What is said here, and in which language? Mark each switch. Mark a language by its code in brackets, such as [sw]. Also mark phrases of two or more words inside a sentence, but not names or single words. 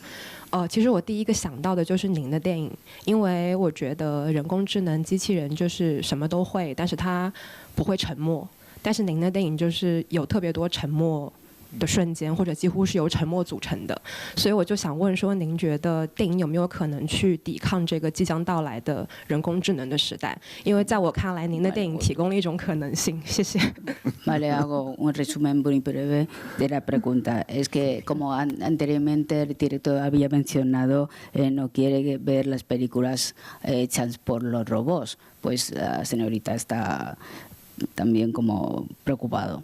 [zh] 其实我第一个想到的就是您的电影，因为我觉得人工智能机器人就是什么都会，但是它不会沉默，但是您的电影就是有特别多沉默的瞬间，或者几乎是由沉默组成的，所以我就想问说，您觉得电影有没有可能去抵抗这个即将到来的人工智能的时代？因为在我看来，您的电影提供了一种可能性。谢谢。 [es] Vale, hago un resumen muy breve de la pregunta. Es que, como anteriormente el director había mencionado, no quiere ver las películas hechas por los robots, pues la señorita está también como preocupada.